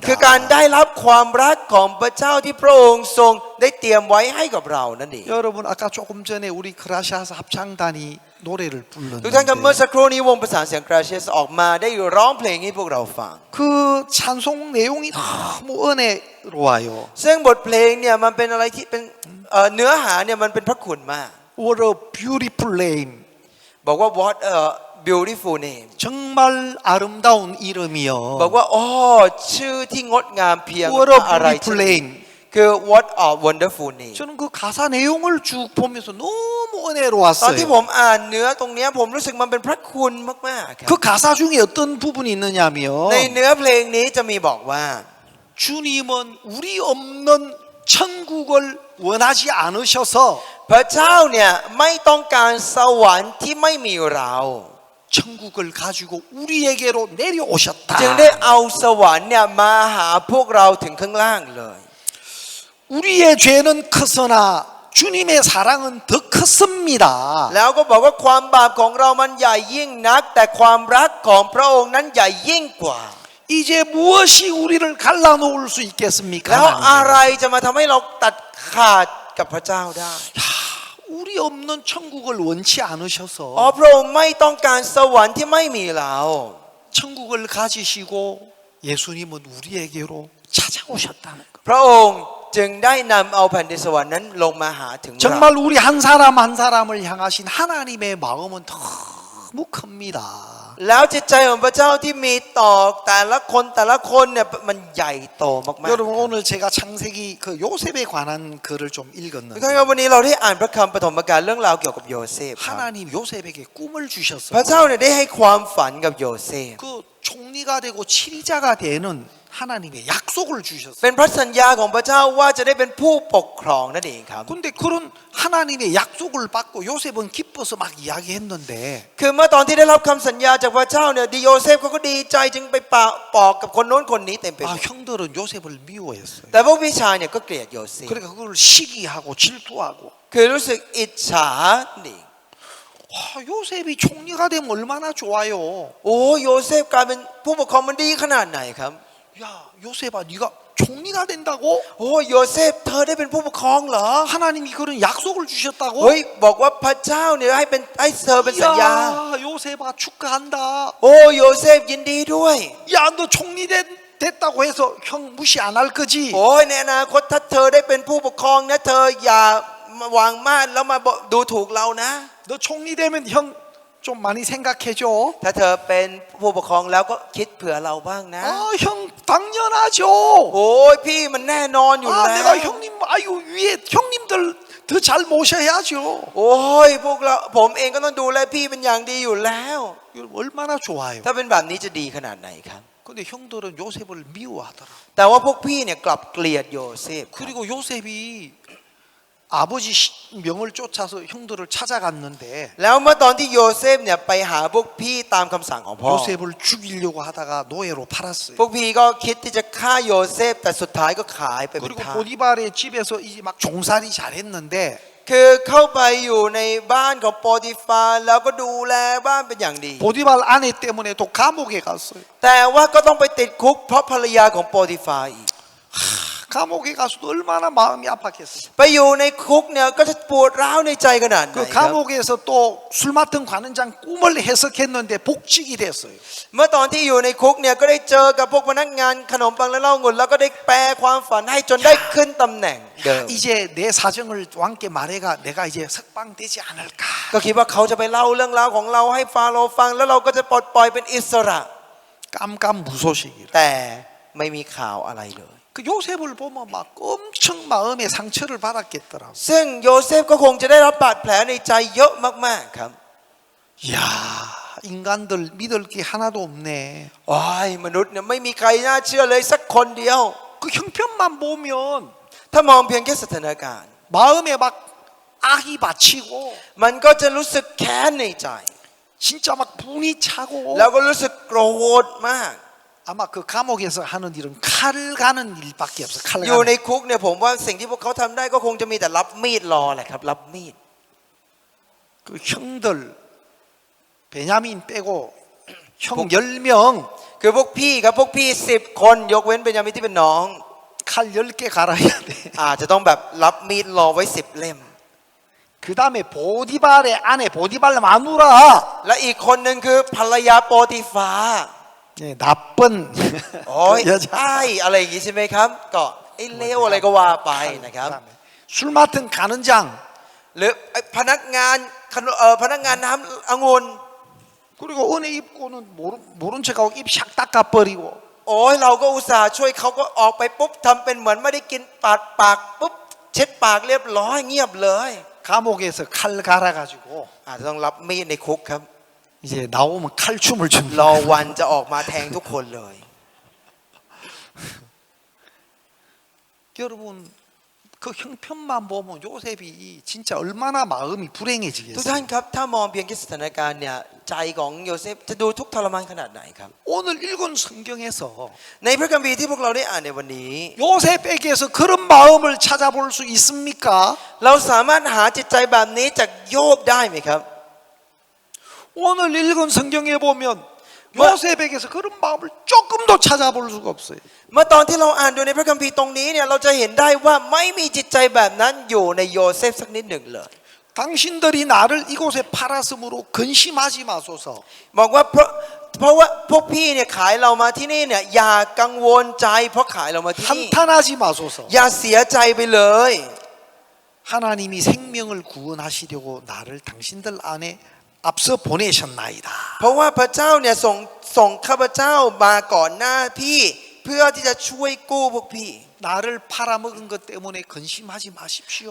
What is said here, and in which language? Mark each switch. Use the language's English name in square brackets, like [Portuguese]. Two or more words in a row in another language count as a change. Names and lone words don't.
[Thai] คือการได้รับความรักของพระเจ้าที่พระองค์ทรงได้เตรียมไว้ให้กับเรานั่นเอง [Korean] 여러분 아까 조금 전에 우리 크라시아스 합창단이 노래를 [Thai] ทุกท่านครับเมื่อ [Korean] 불렀는데 [Thai] สักครู่นี้วงประสานเสียงกราเชียสออกมาได้ร้องเพลงให้พวกเราฟัง [Korean] 그 찬송 내용이 너무 은혜로워요. [Thai] ซึ่งบทเพลงเนี่ยมันเป็นอะไรที่เป็นเนื้อหาเนี่ยมันเป็นพระคุณมาก [English] What a beautiful name. [Thai] บอกว่า [English] what a beautiful name [Korean] 정말 아름다운 이름이요. [Thai] บอกว่าอ๋อชื่อที่งดงามเพียง [English] What a [Thai] อะไร [English] beautiful name. [Thai] คือ [English] what a wonderful name [Korean] 저는 그 가사 내용을 쭉 보면서 너무 [Thai] ตอนที่ผ [Korean] 은혜로웠어요. [Thai] มอ่านเนื้อตรงเนี้ยผมรู้สึกมันเป็นพระคุณมากๆครับ [Korean] 그 가사 중에 어떤 부분이 있느냐면 [Thai] ในเนื้อเพลงนี้จะมีบอกว่า [Korean] 주님은 우리 없는 천국을 원하지 않으셔서 [Thai] พระเจ้าเนี่ยไม่ต้องการสวรรค์ที่ไม่มีเรา [Korean] 천국을 가지고 우리에게로 내려오셨다. [Thai] จึงได้เอาสวรรค์เนี่ยมาหาพวกเราถึงข้างล่างเลย [Korean] 우리의 죄는 크으나 주님의 사랑은 더 컸습니다. [Thai] แล้วก็บอกว่าความบาปของเรามันใหญ่ยิ่งนักแต่ความรักของพระองค์นั้นใหญ่ยิ่งกว่า [Korean] 이제 무엇이 우리를 갈라놓을 수 있겠습니까? [Thai] แล้วอะไร [Korean] 하나님? [Thai] จะมาทำให้เราตัดขาดกับพระเจ้าได้ [Korean] 야, 우리 없는 천국을 원치 [Thai] อ๋อ [Korean] 않으셔서 [Thai] พระองค์ไม่ต้องการสวรรค์ที่ไม่มีเรา [Korean] 천국을 가지시고 예수님은 우리에게로 찾아오셨다는 것. [Thai] พระองค์จึงได้นำเอาแผ่นดินสวรรค์นั้นลงมาหาถึงเรา [Korean] 정말 우리 한 사람 한 사람을 향하신 하나님의 마음은 너무 큽니다. [Thai] แล้วจิตใจของพระเจ้าที่มีต่อแต่ละคนเนี่ยมันใหญ่โตมากๆ [Korean] 여러분 오늘 제가 창세기 그 요셉에 관한 글을 좀 [Thai] ทุก [Korean] 읽었는데 [Thai] ท่านครับวันนี้เราได้อ่านพระคำปฐมกาลเรื่องราวเกี่ยวกับโยเซฟครับ [Korean] 하나님 요셉에게 꿈을 [Thai] พระ [Korean] 주셨어요. [Thai] เจ้าเนี่ยได้ให้ความฝันกับโยเซฟ [Korean] 그 총리가 되고 치리자가 되는 하나님의 약속을 주셨어요. [Thai] เป็นพระสัญญาของพระเจ้าว่าจะได้เป็นผู้ปกครองนั่นเองครับ [Korean] 근데 그런 하나님의 약속을 받고 요셉은 기뻐서 막 이야기했는데 [Thai] คือเมื่อตอนที่ได้รับคำสัญญาจากพระเจ้าเนี่ยโยเซฟเขาก็ดีใจจึงไปบอกกับคนโน้นคนนี้เต็มไปหม 아 ด [Korean] 형들은 요셉을 미워했어요. [Thai] แต่พวกพี่ชายเนี่ยก็เกลียดโยเซฟ [Korean] 그러니까 그걸 시기하고 질투하고 [Thai] คือรู้สึกอิจฉาดิ [Korean] 요셉이 총리가 되면 얼마나 좋아요. [Thai] โอ้โยเซฟกลายเป็นผู้ปกครองมันดีขนาดไหนครับ [Korean] 야 요셉아 네가 총리가 된다고? [Thai] โอ้โยเซฟเธอได้เป็นผู้ปกครองเหรอ [Korean] 하나님이 그런 약속을 주셨다고? [Thai] เฮ้ยบอกว่าพระเจ้าเนี่ยให้เธอเป็นสัญญา [Korean] 야 요셉아 축하한다. [Thai] โอ้โยเซฟยินดีด้วย [Korean] 야 너 총리 됐다고 해서 형 무시 안 할 거지? [Thai] โอ้ยในอนาคตถ้าเธอได้เป็นผู้ปกครองนะเธออย่าวางมาดแล้วมาดูถูกเรานะ [Korean] 너 총리 되면 형 좀 많이 생각해줘. [Thai] ถ้าเธอเป็นผู้ปกครองแล้วก็คิดเผื่อเราบ้างนะ [Korean] 형 당연하죠. [Thai] โอ้ยพี่มันแน่นอนอยู่ 아 แล้ว [Korean] 내가 형님 아유 위에 형님들 더 잘 모셔야죠. [Thai] โอ้ยพวกเราผมเองก็ต้องดูแลพี่เป็นอย่างดีอยู่แล้ว [Korean] 여러분 얼마나 좋아요. [Thai] ถ้าเป็นแบบนี้จะดีขนาดไหนครับ [Korean] 근데 형들은 요셉을 미워하더라. [Thai] แต่ว่าพวกพี่เนี่ยกลับเกลียดโยเซฟ [Korean] 그리고 요셉이 아버지 명을 쫓아서 형들을 찾아갔는데 [Thai] แล้วเมื่อตอนที่โยเซฟเนี่ยไปหาพวกพี่ตามคำสั่งของพ่อ [Korean] 요셉을 죽이려고 하다가 노예로 팔았어요. [Thai] พวกพี่ก็คิดที่จะฆ่าโยเซฟแต่สุดท้ายก็ขายไปเป็น [Korean] 그리고 [Thai] ทาส [Korean] 보디발의 집에서 이제 막 종살이 잘했는데 [Thai] คือเข้าไปอยู่ในบ้านของโปรติฟาแล้วก็ดูแลบ้านเป็นอย่างดี [Korean] 보디발 아내 때문에 또 감옥에 갔어요. [Thai] แต่ว่าก็ต้องไปติดคุกเพราะภรรยาของโปรติฟาอีก [Korean] 감옥에 가서도 얼마나 마음이 아팠겠어요. [Thai] ไปอยู่ในคุกเนี่ยก็จะปวดร้าวในใจขนาดไหน [Korean] 그 [Thai] ครับ [Korean] 감옥에서 또 술 맡은 관원장 꿈을 해석했는데 복직이 됐어요. [Thai] เมื่อตอนที่อยู่ในคุกเนี่ยก็ได้เจอกับพวกพนักงานขนมปังและเหล้าองุ่นแล้วก็ได้แปลความฝันให้จนได้ขึ้นตำแหน่งเดิม [Korean] 이제 내 사정을 왕께 말해가 내가 이제 석방되지 않을까. [Thai] ก็คิดว่าเขาจะไปเล่าเรื่องราวของเราให้ฟาโรห์ฟังแล้วเราก็จะปลดปล่อยเป็นอิสระ [Korean] 깜깜무소식이라. [Thai] แต่ไม่มีข่าวอะไรเลย [Korean] 그 요셉을 보면 막 엄청 마음에 상처를 받았겠더라고. [Thai] ซึ่งโยเซฟก็คงจะได้รับบาดแผลในใจเยอะมากๆครับ [Korean] 이야, 인간들 믿을 게 하나도 없네. [Thai] โอ้ยมนุษย์เนี่ยไม่มีใครน่าเชื่อเลยสักคนเดียว [Korean] 그 형편만 보면 [Thai] ถ้ามองเพียงแค่สถานการณ์ [Korean] 마음에 막 악이 받치고 [Thai] มันก็จะรู้สึกแค้นในใจ [Korean] 진짜 막 분이 차고 [Thai] แล้วก็รู้สึกโกรธมาก [Korean] 아마 그 감옥에서 하는 일은 칼 가는 일밖에 없어. 칼 [Thai] อยู่ใน [Korean] 가는. [Thai] คุกเนี่ยผมว่าสิ่งที่พวกเขาทำได้ก็คงจะมีแต่รับมีดรอแหละครับรับมีด [Korean] 그 형들 베냐민 빼고 형 10명 [Thai] คือพวกพี่ครับพวกพี่10 คนยกเว้นเบนยามินที่เป็นน้อง [Korean] 칼 10개 갈아야 돼. [Thai] อาจจะต้องแบบรับมีดรอไว้10 เล่ม [Korean] 그 다음에 보디발의 아내 보디발 마누라. [Thai] และอีกคนหนึ่งคือภรรยาโปติฟา [Korean] 네, 나쁜 [Thai] โอ้ย [Korean] 여자. [Thai] ใช่อะไรอย่างงี้ใช่ไหมครับก็ไอ้เลวอะไรก็ว่าไปนะครับ [Korean] 그다음에 술 맡은 가는장. [Thai] หรือไอ้พนักงานพนักงานน้ำองุ่น [Korean] 그리고 은혜 입고는 모른 척하고 입 샥 닦아버리고. [Thai] โอ้ยเราก็อุตส่าห์ช่วยเขาก็ออกไปปุ๊บทำเป็นเหมือนไม่ได้กินปาดปากปุ๊บเช็ดปากเรียบร้อยเงียบเลย [Korean] 감옥에서 칼 갈아가지고 [Thai] อาจจะต้องรับมีดในคุกครับ [Korean] 이제 나오면 칼춤을 [Thai] ร [Korean] 춘다. [Thai] อวันจะออกมาแทงทุกคนเลย [Korean] 여러분 그 형편만 보면 요셉이 진짜 얼마나 마음이 [Thai] ทุก [Korean] 불행해지겠어요. [Thai] ท่านครับถ้ามองเพียงแค่สถานการณ์เนี่ยใจของโยเซฟจะดูทุกข์ทรมานขนาดไหนครับ [Korean] 오늘 읽은 성경에서 [Thai] ในพระคัมภีร์ที่พวกเราได้อ่านในวันนี้ [Korean] 요셉에게서 그런 마음을 찾아볼 수 있습니까? [Thai] เราสามารถหาจิตใจแบบนี้จากโยบได้ไหมครับ [Korean] 오늘 읽은 성경에 보면 요셉에게서 그런 마음을 조금도 찾아볼 수가 없어요. [Thai] เมื่อตอนที่เราอ่านดูในพระคัมภีร์ตรงนี้เนี่ยเราจะเห็นได้ว่าไม่มีจิตใจแบบนั้นอยู่ในโยเซฟสักนิดหนึ่งเลย [Korean] 당신들이 나를 이곳에 팔았으므로 근심하지 마소서. [Thai] บอกว่าเพราะว่าพวกพี่เนี่ยขายเรามาที่นี่เนี่ยอย่ากังวลใจเพราะขายเรามาที่นี่ [Korean] 한탄하지 마소서. [Thai] อย่าเสียใจไปเลย [Korean] 하나님이 생명을 구원하시려고 나를 당신들 안에 앞서 보내셨나이다. [Thai] เพราะว่าพระเจ้าเนี่ยส่งข้าพเจ้ามาก่อนหน้าพี่เพื่อที่จะช่วยกู้พวกพี่ [Korean] 나를 팔아먹은 것 때문에 근심하지 마십시오.